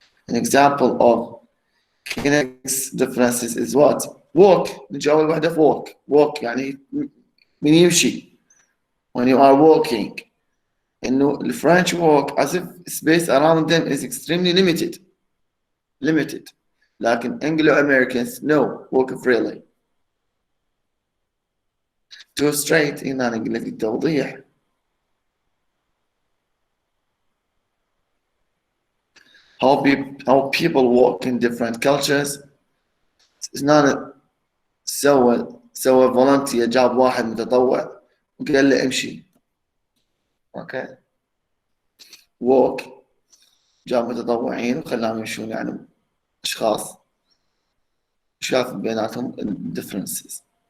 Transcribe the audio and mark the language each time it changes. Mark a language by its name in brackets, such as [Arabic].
[English] An example of kinetics differences is what? Walk. [Arabic] نجي أول واحدة في walk. Walk يعني من يمشي. [English] When you are walking. إنه the French walk as if space around them is extremely limited. لكن Anglo-Americans no, walk freely. To straight [Arabic] هنا نقول لك التوضيح. [English] How people walk in different cultures. It's not [Arabic] سوى volunteer جاب واحد متطوع وقال له امشي. اوكي. walk جاب متطوعين وخلاهم يمشون يعني اشخاص شاف بيناتهم differences.